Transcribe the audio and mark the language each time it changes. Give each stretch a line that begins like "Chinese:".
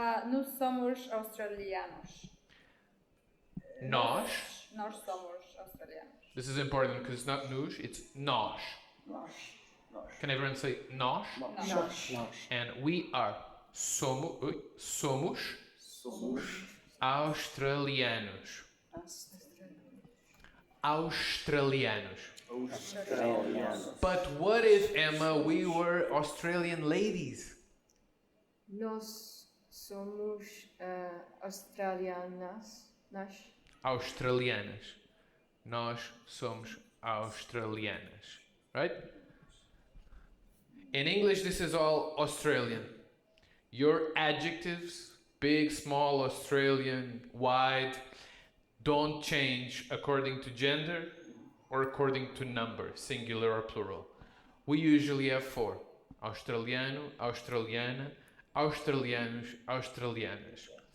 Portuguese: Nós somos australianos. Nós. Nós somos australianos.
English: This is important because it's not nos, it's nós. Can everyone say nós?
Portuguese: Nós.
English: And we are. somos australianos.
Portuguese: Australianos. Australianos.
English: But what if, Emma, we were Australian ladies?
Portuguese: Nós somos australianas. Australianas. Nós somos australianas.
English: Right? In English, this is all Australian. Your adjectives, big, small, Australian, wide, don't change according to gender or according to number, singular or plural. We usually have 4. Australiano, Australiana, Australianos, Australianas.